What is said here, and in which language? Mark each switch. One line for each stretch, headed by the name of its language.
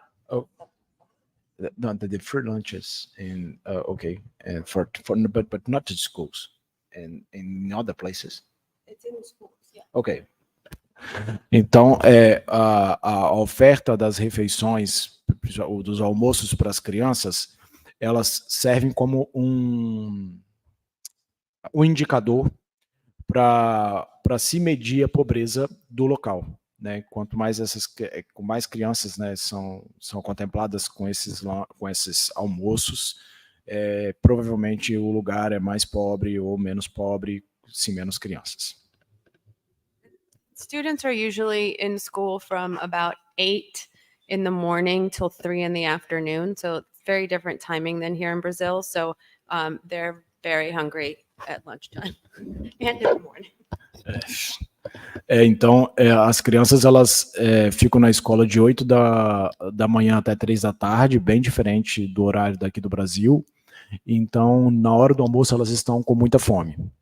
English: Oh, no, the free lunches in okay, and but not to schools, and in other places. It's in the schools, yeah. Okay.
Portuguese: Então, a oferta das refeições, dos almoços para as crianças, elas servem como um indicador para se medir a pobreza do local, né? Quanto mais com mais crianças, né, são contempladas com esses almoços, provavelmente o lugar é mais pobre ou menos pobre, se menos crianças.
English: Students are usually in school from about 8 in the morning till 3 in the afternoon. So it's very different timing than here in Brazil. So they're very hungry at lunchtime and in the morning.
Portuguese: Então, as crianças elas ficam na escola de 8 da manhã até 3 da tarde, bem diferente do horário daqui do Brasil. Então, na hora do almoço, elas estão com muita fome.